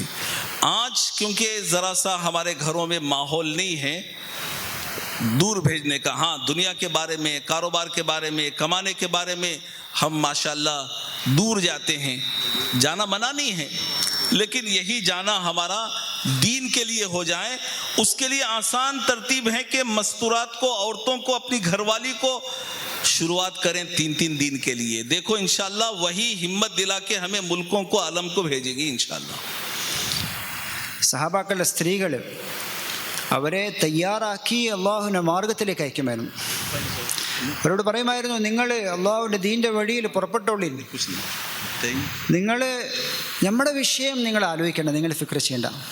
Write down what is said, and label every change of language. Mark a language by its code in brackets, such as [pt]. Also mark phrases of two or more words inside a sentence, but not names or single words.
[hi] आज क्योंकि ज़रा सा हमारे घरों में माहौल नहीं है दूर भेजने का, हाँ, दुनिया के बारे में, कारोबार के बारे में, कमाने के बारे में हम माशाल्लाह दूर जाते हैं, जाना मना नहीं है, लेकिन यही जाना हमारा दीन के लिए हो जाए, उसके लिए आसान तरतीब है कि मस्तूरात को, औरतों को, अपनी घरवाली को शुरुआत करें 3-3 दिन के लिए. देखो इंशाल्लाह वही हिम्मत दिला के हमें मुल्कों को, आलम को भेजेगी इंशाल्लाह. [ml] സഹാബാക്കളുടെ സ്ത്രീകൾ അവരെ തയ്യാറാക്കി അള്ളാഹുവിൻ്റെ മാർഗത്തിലേക്ക് അയക്കുമായിരുന്നു. അവരോട് പറയുമായിരുന്നു, നിങ്ങൾ അള്ളാഹുവിൻ്റെ ദീൻ്റെ വഴിയിൽ പുറപ്പെട്ടോളി, നിങ്ങൾ നമ്മുടെ വിഷയം നിങ്ങൾ ആലോചിക്കേണ്ട, നിങ്ങൾ ഫിക്ർ ചെയ്യേണ്ട.